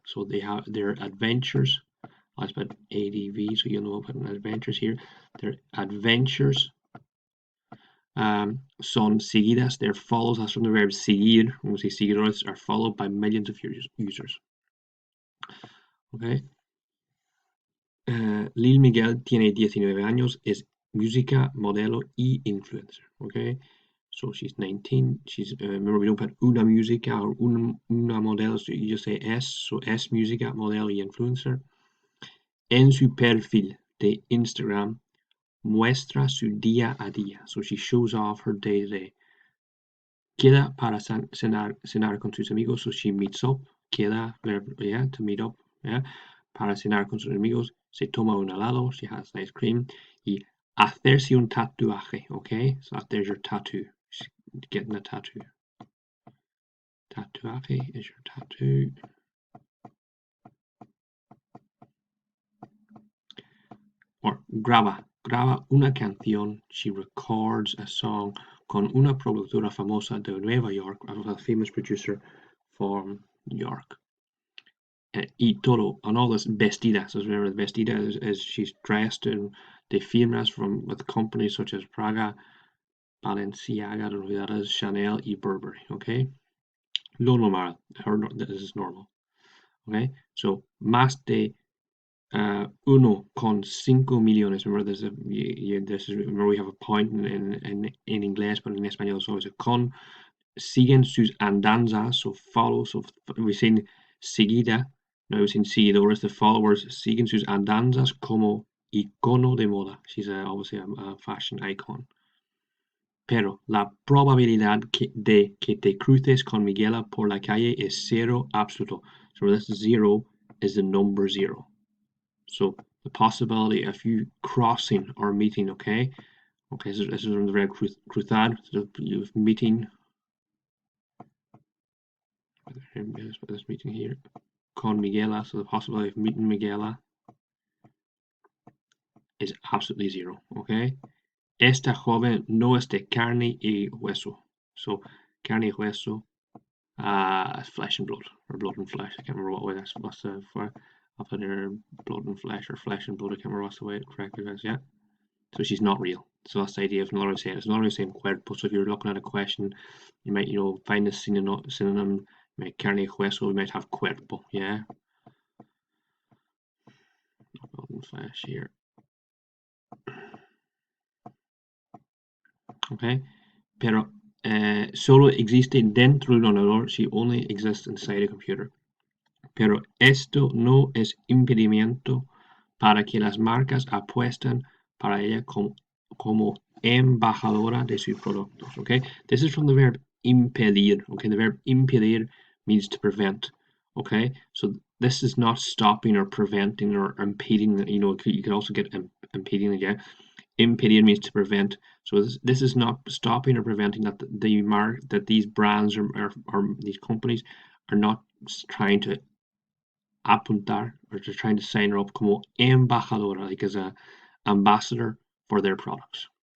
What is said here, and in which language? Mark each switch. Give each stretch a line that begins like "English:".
English: So they have their adventures. I spelled ADV, so you know about adventures here. Their adventures
Spanish: son seguidas,
English: they're follows. That's from the verb seguir. When we say seguidores, are followed by millions of users. Okay.
Spanish: Lil Miguel tiene 19 años, es música, modelo y influencer.
English: Okay. So she's 19. She's remember we don't put
Spanish: una música
English: or
Spanish: una modelo,
English: so you just say es.
Spanish: So es música, modelo y influencer. En su perfil de Instagram muestra su día a día.
English: So she shows off her day to day.
Spanish: Queda para cenar con sus amigos.
English: So she meets up.
Spanish: Queda,
English: yeah, to meet up. Yeah.
Spanish: Para cenar con sus amigos. Se toma un helado.
English: She has ice cream.
Spanish: Y hacerse un tatuaje.
English: Okay, so there's your tattoo. She's getting a tattoo. Tatuaje is your tattoo. Or
Spanish: graba una canción.
English: She records a song
Spanish: con una productora famosa de Nueva York,
English: a famous producer from New York.
Spanish: Y todo,
English: and all this vestida. So remember, vestida is she's dressed in
Spanish: de firmas
English: with companies such as Praga, Balenciaga, I don't know who that is, Chanel y Burberry. Okay,
Spanish: lo normal.
English: This is normal. Okay, so
Spanish: más de 1,5 millones.
English: Remember, remember we have a point in inglés, but in español it's always a con.
Spanish: Siguen sus andanzas,
English: so follow. So we've seen seguida. Now we've seen seguidores, the followers.
Spanish: Siguen sus andanzas como icono de moda.
English: She's obviously a fashion icon.
Spanish: Pero la probabilidad de que te cruces con Miguela por la calle es cero absoluto.
English: So this zero is the number zero. So the possibility of you crossing or meeting, okay? Okay, so this is from the verb cruzar, so meeting. This meeting here. Con Miguela, so the possibility of meeting Miguela is absolutely zero, okay?
Spanish: Esta joven no es de carne y hueso.
English: So
Spanish: carne y hueso,
English: flesh and blood, or blood and flesh. I can't remember what way what's the for. I'll put her blood and flesh, or flesh and blood. I can't remember what's the way it correctly is. Yeah. So she's not real. So that's the idea of another saying. It's another saying cuerpo. So if you're looking at a question, you might, find a synonym. You might carne hueso. You might have cuerpo. Yeah. Blood and flesh here.
Spanish: Okay. Pero solo existe dentro de un ordenador.
English: She only exists inside a computer.
Spanish: Pero esto no es impedimento para que las marcas apuesten para ella como embajadora de sus productos.
English: Okay, this is from the verb impedir. Okay, the verb impedir means to prevent. Okay, so this is not stopping or preventing or impeding. You can also get impeding again. Impedir means to prevent. So this is not stopping or preventing that that these brands or these companies are not trying to apuntar, or they're trying to sign her up
Spanish: como embajadora,
English: like as a ambassador for their products.